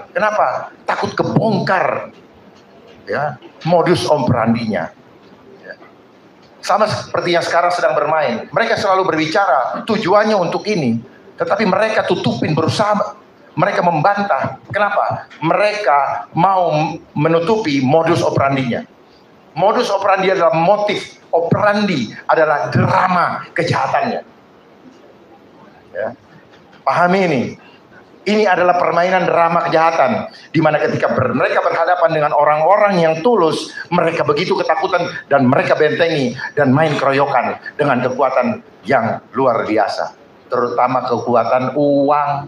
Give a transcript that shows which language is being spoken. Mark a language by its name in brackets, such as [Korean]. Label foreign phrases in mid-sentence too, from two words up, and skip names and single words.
[Indonesian] Kenapa? Takut kebongkar. Ya, [Latin] modus operandinya. [Indonesian] Sama seperti yang sekarang sedang bermain. Mereka selalu berbicara tujuannya untuk ini, tetapi mereka tutupin, berusaha mereka membantah. Kenapa? Mereka mau menutupi [Latin] modus operandinya. Modus operandi [Indonesian] adalah [Latin] motif operandi, [Indonesian] adalah drama kejahatannya. Ya. Pahami ini. Ini adalah permainan drama kejahatan, di mana ketika mereka berhadapan dengan orang-orang yang tulus, mereka begitu ketakutan dan mereka bentengi dan main keroyokan dengan kekuatan yang luar biasa, terutama kekuatan uang.